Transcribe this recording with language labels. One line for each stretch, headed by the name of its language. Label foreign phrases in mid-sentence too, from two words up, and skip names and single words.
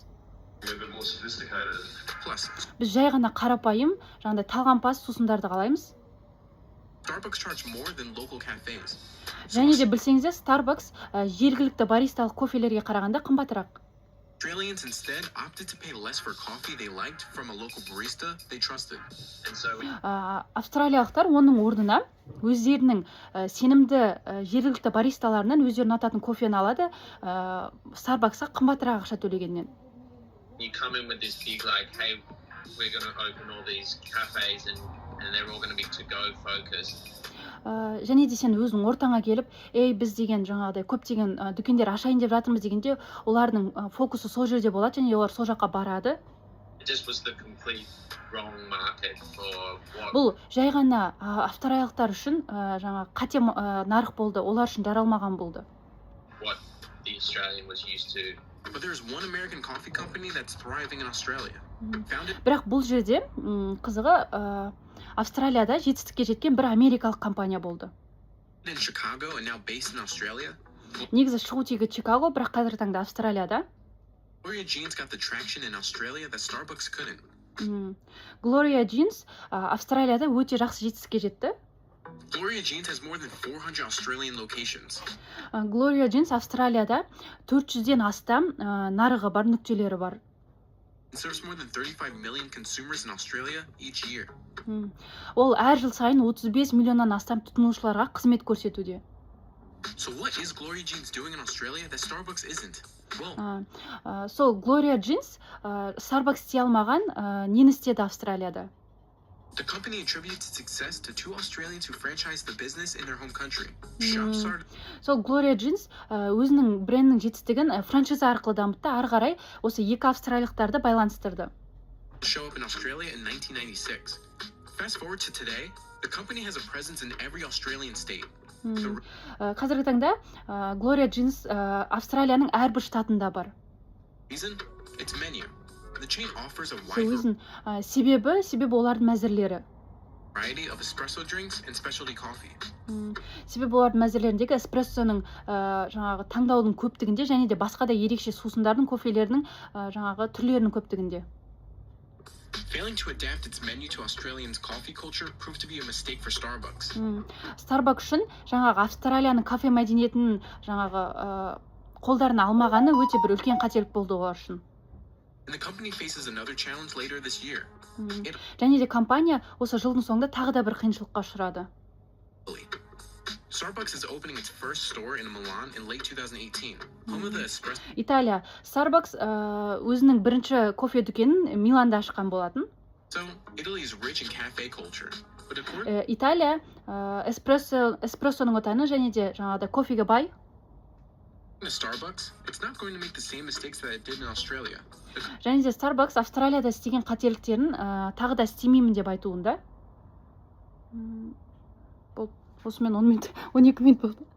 English: A bit more sophisticated. Plus,
Kazakh: Біз жай ғана қарапайым, жаңағыдай талғампаз сусындарды қалаймыз.
English: Starbucks charged more than local cafes.
Kazakh: Және де білсеңіздер, Starbucks жергілікті баристалық кофелерге қарағанда қымбатырақ.
English: Australians instead opted to pay less for coffee they liked from a local barista they trusted. And so
Kazakh: Австралиялықтар оның орнына өздерінің сенімді жергілікті баристаларынан өздері ұнататын кофені алады, Starbucksқа қымбатырақ ақша төлегеннен.
English: you come in with this big like, hey, we're going to open all these cafes and and they're all going to be to-go focused.
Kazakh: Және де сен өзің ортаңа келіп, біз деген жаңағыдай көптеген дүкендер ашайын деп жатырмыз дегенде, олардың фокусы сол жерде болады және олар сол жаққа барады.
English: It just was the complete wrong market for what
Kazakh: Бұл жай ғана австралиялықтар үшін жаңа қате нарық болды, олар үшін жаралмаған болды.
English: the Australian was used to. But there's one American coffee company that's thriving in Australia. Founded
Kazakh: Бірақ бұл жерде қызығы Австралияда жетістікке жеткен бір америкалық компания болды.
English: in Chicago and now based in Australia.
Kazakh: Негізі шығу тегі Чикаго, бірақ қазіргі таңда Австралияда.
English: Gloria Jeans got the traction in Australia that Starbucks couldn't.
Kazakh: Gloria Jeans Австралияда өте жақсы жетістікке жетті.
English: Gloria Jeans has more than 400 Australian locations.
Kazakh: Gloria Jeans Австралияда 400-ден астам нарығы бар, нүктелері бар.
English: It serves more than 35 million consumers in Australia each year.
Kazakh: Ол әр жыл сайын 35 миллионнан астам тұтынушыларға қызмет көрсетуде.
English: So what is Gloria Jeans doing in Australia that Starbucks isn't? Well,
Kazakh: Сол Gloria Jeans Starbucks істей алмаған нені істеді Австралияда?
English: the company attributes its success to two Australians who franchised the business in their home country. Shop started
Kazakh: Сол Gloria Jeans өзінің брендінің жетістігін франшиза арқылы дамытты, ары қарай осы екі австралиялықтарды байланыстырды.
English: to show up in Australia in 1996. Fast forward to today, the company has a presence in every Australian state.
Kazakh: Қазіргі таңда Gloria Jeans Австралияның әрбір штатында бар.
English: Reason? Its menu. The chain offers a
Kazakh: Сол
English: wide
Kazakh: өзін себебі олардың мәзірлері.
English: variety of espresso drinks and specialty coffee.
Kazakh: Себебі олардың мәзірлеріндегі эспрессоның жаңағы таңдаудың көптігінде және де басқа да ерекше сусындардың, кофелерінің жаңағы түрлерінің көптігінде.
English: Failing to adapt its menu to Australians' coffee culture proved to be a mistake for Starbucks.
Kazakh: Starbucks үшін жаңағы Австралияның кафе мәдениетінің жаңағы қолдарына алмағаны өте бір үлкен қателік болды олар үшін.
English: And the company faces another challenge later this year.
Kazakh: Және де компания осы жылдың соңында тағы да бір қиыншылыққа ұшырады.
English: Starbucks is opening its first store in Milan in late 2018, home of the espresso.
Kazakh: Италия Starbucks өзінің бірінші кофе дүкенін Миланда ашқан болатын.
English: So, Italy is rich in cafe culture. But according
Kazakh: Италия эспрессоның отаны және де жаңағыдай кофеге бай.
English: to Starbucks, it's not going to make the same mistakes that it did in Australia.
Kazakh: Және де Starbucks Австралияда істеген қателіктерін тағы да істемеймін деп айтуында. Осымен 12 минут болды.